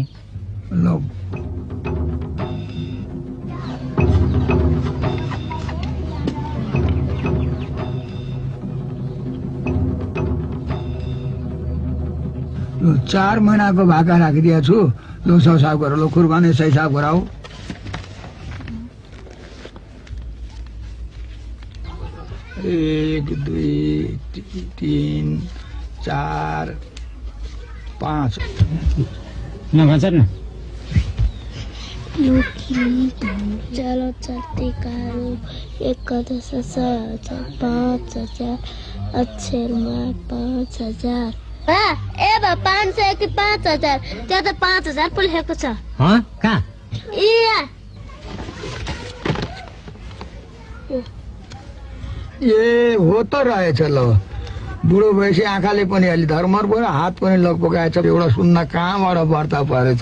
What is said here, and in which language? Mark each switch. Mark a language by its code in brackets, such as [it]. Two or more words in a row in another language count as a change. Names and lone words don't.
[ne] ल लो 4 महिनाको भाका राखिदिएको छु। लो हिसाब गर। लो खुरबाने हिसाब गराऊ। एक दुई तीन चार पाँच नभन्छ न। चलो चलते कारो 1,10,000 5,000 अक्षर में 5,000। ए बा 500 कि 5,000? त्यो त 5,000 पो लेखेको छ। ह कहाँ? ए हो त रहेछ। ल बुढो भएपछि आँखाले पनि अलि धर्मर भयो, हात पनि लगपगाएछ। एउटा सुन्न कहाँबाट व्रत परेछ?